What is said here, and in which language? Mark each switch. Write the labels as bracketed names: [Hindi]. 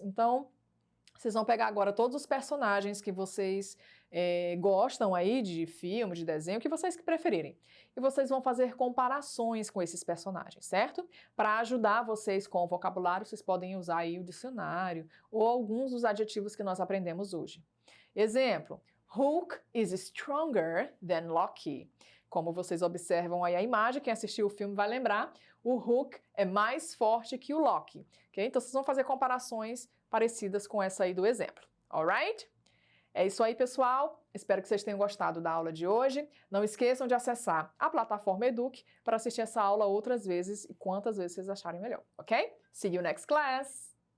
[Portuguese] Então, vocês vão pegar agora todos os personagens que vocês gostam aí de filme, de desenho, o que vocês preferirem. E vocês vão fazer comparações com esses personagens, certo? Para ajudar vocês com o vocabulário, vocês podem usar aí o dicionário ou alguns dos adjetivos que nós aprendemos hoje. Exemplo. [English] Hulk is stronger than Loki. [Portuguese] Como vocês observam aí a imagem, quem assistiu o filme vai lembrar, o Hulk é mais forte que o Loki. Okay? Então, vocês vão fazer comparações parecidas com essa aí do exemplo. Alright? É isso aí, pessoal. Espero que vocês tenham gostado da aula de hoje. Não esqueçam de acessar a plataforma Eduque para assistir essa aula outras vezes e quantas vezes vocês acharem melhor, ok? [English] See you next class!